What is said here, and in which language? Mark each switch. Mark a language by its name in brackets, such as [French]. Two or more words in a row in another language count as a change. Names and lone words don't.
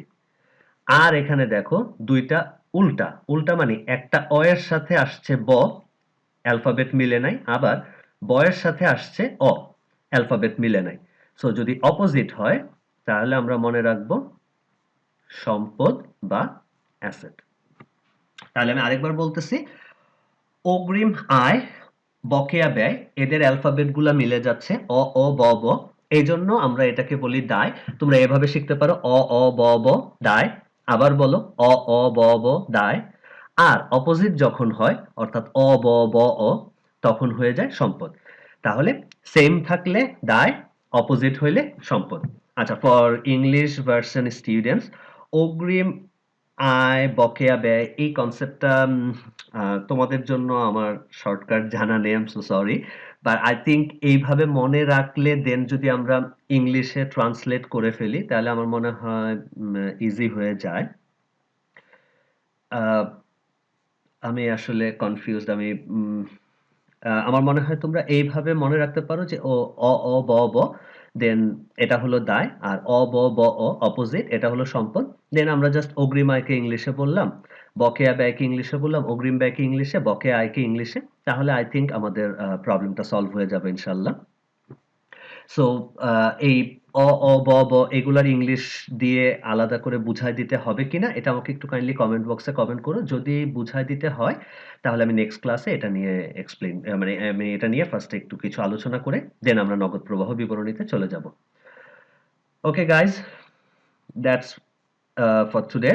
[Bangla] আর এখানে দেখো দুইটা উল্টা, উল্টা মানে একটা অ এর সাথে আসছে ব, অ্যালফাবেট মিলে নাই, আবার বয়ের সাথে আসছে অ, অ্যালফাবেট মিলে নাই। সো যদি অপোজিট হয় তাহলে আমরা মনে রাখবো সম্পদ বা অ্যাসেট। তাহলে আমি আরেকবার বলতেছি, অগ্রিম আয় বকেয়া ব্যয়, এদের অ্যালফাবেট গুলা মিলে যাচ্ছে অ অ ব ব, এই জন্য আমরা এটাকে বলি দায়। তোমরা এভাবে শিখতে পারো অ অ ব ব দায়, আবার বলো অ অ ব ব দায়। আর অপোজিট যখন হয় অর্থাৎ অ ব ব অ, তখন হয়ে যায় সম্পদ। তাহলে সেম থাকলে দায়, অপোজিট হইলে সম্পদ। আচ্ছা, [English] for English version students, [Bangla] অগ্রিম আয়, বকেয়া ব্যয়, এই কনসেপ্টটা তোমাদের জন্য আমার শর্টকাট জানা নেই, [English] I am so sorry, but I think [Bangla] এইভাবে মনে রাখলে দেন যদি আমরা [English] Englishe translate [Bangla] করে ফেলি তাহলে আমার মনে হয় ইজি হয়ে যায়। আহ, আমি আসলে কনফিউজড। আমি আমার মনে হয় তোমরা এইভাবে মনে রাখতে পারো যে ও অ অ ব ব, দেন এটা হলো দায়, আর অ ব ব অ অপোজিট, এটা হলো সম্পদ। দেন আমরা জাস্ট অগ্রিম আয়কে ইংলিশে বললাম, বকেয়া ব্যয়কে ইংলিশে বললাম, অগ্রিম ব্যয়কে ইংলিশে, বকেয়া আয়কে ইংলিশে, তাহলে [English] I think [Bangla] আমাদের প্রবলেমটা সলভ হয়ে যাবে ইনশাল্লাহ। সো এই অ অ ব ব এগুলার ইংলিশ দিয়ে আলাদা করে বুঝাই দিতে হবে কিনা এটা আমাকে একটু [English] kindly comment boxe comment [Bangla] করো। যদি বুঝাই দিতে হয় তাহলে আমি [English] next classe [Bangla] এটা নিয়ে এক্সপ্লেইন, মানে আমি এটা নিয়ে ফার্স্টে একটু কিছু আলোচনা করে দেন আমরা নগদ প্রবাহ বিবরণীতে চলে যাব। [English] okay guys, that's for today.